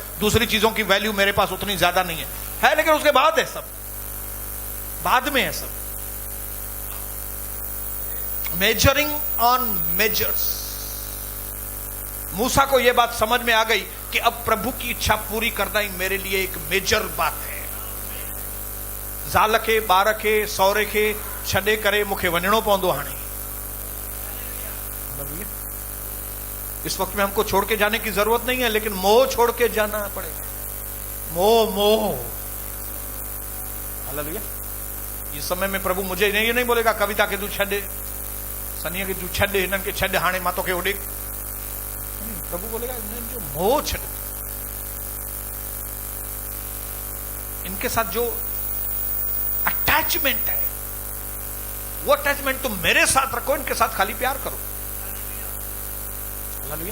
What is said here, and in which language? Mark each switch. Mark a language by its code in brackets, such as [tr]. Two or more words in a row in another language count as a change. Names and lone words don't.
[hi] दूसरी चीजों की वैल्यू मेरे पास उतनी ज्यादा नहीं है, लेकिन उसके बाद है सब, बाद में है सब। [en] measuring on measures. [hi] मूसा को यह बात समझ में आ गई कि अब प्रभु की इच्छा पूरी करना ही मेरे लिए एक मेजर बात है। [sd] ज़ाल खे, ॿार खे, सौरे खे छॾे करे मूंखे वञणो पवंदो हाणे। [hi] इस वक्त में हमको छोड़ के जाने की जरूरत नहीं है, लेकिन मोह छोड़ के जाना पड़ेगा। मोह। हालेलुया। इस समय में प्रभु मुझे ये नहीं बोलेगा [sd] कविता के तू छॾे, सनीअ के तू छॾ, हिननि खे छॾ, हाणे मां तोखे होॾे। [hi] प्रभु बोलेगा जो मोह छड़, इनके साथ जो अटैचमेंट है वो अटैचमेंट तुम मेरे साथ रखो, इनके साथ खाली प्यार करो। हालेलुया।